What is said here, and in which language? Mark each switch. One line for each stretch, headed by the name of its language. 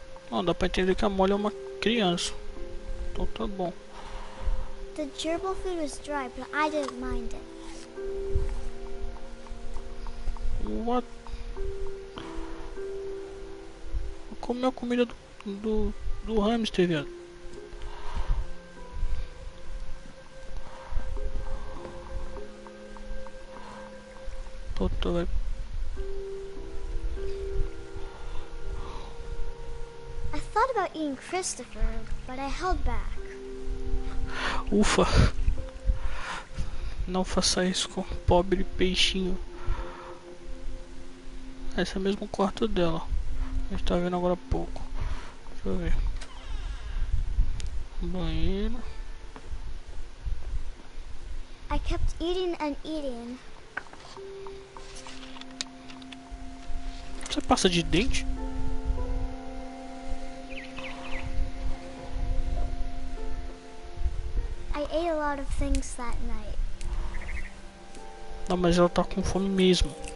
Portuguese: Não, dá pra entender que a Molly é uma criança. Então tá bom.
English: The gerbil food was dry, but I didn't mind it. What?
Portuguese: Comeu a comida do hamster, viado. Vai.
English: I thought about eating Christopher, but I held back.
Portuguese: Ufa. Não faça isso com o pobre peixinho. Esse é mesmo o quarto dela. A gente tá vendo agora há pouco. Deixa eu ver. Banheiro.
English: I kept eating and eating.
Portuguese: Você passa de dente?
English: I ate a lot of things that night.
Portuguese: Não, mas ela tá com fome mesmo.